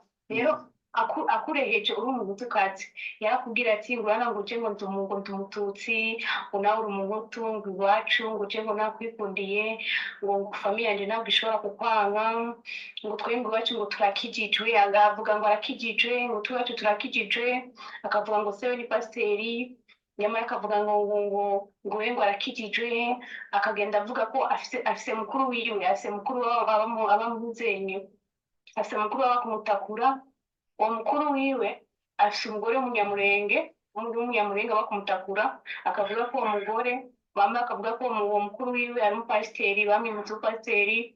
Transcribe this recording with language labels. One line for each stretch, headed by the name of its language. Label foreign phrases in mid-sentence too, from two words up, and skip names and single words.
Rundi: Rero akureheje uri umuhutukazi yarakubwira ati ngo urana ngo je ngo ndi umututsi, ngo nawe uri umuhutu, ngo iwacu ngo je ngo nakwikundiye, ngo famiye yanje ntabwo ishobora kukwanga, ngo twe ngo iwacu ngo turakijijwe. Agavuga ngo arakijijwe, ngo twacu turakijijwe, akavuga ngo sewe ni pasiteri, nyamara akavuga ngo we ngo arakijijwe. Akagenda avuga ko afise mukuru wiwe, afise mukuru abamuzenye, afise mukuru w'abakumutakura. Uwo mukuru wiwe afise umugore w'umunyamurenge, w'umunyamurenge bakumutakura. Akavuga ko uwo mugore bamwe akavuga ko uwo mukuru wiwe ari umupasiteri, bamwe mu pasiteri.